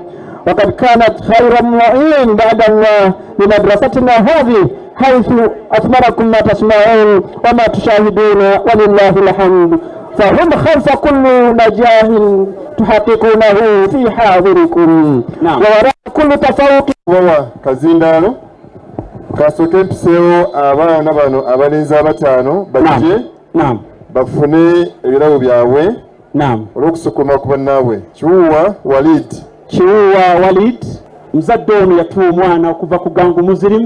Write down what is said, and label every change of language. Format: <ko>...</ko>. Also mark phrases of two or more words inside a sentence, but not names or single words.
<ar>وقد كانت خير معين بعد الله لمدرستنا هذه، حيث أثمركم ما تسمعون وما تشاهدون ولله الحمد، فهم خلف كل نجاح تحققونه في حاضركم ووراء كل تفوق.</ar> <lg>Kazindalo kasoke mpisewo abaana bano abalenzi abataano bajje bafune ebirabo byabwe olw'okusukuma ku bannaabwe. Kiwuwa Walid mzadde ono yatuwa omwana okuva ku gangu Muslim</lg>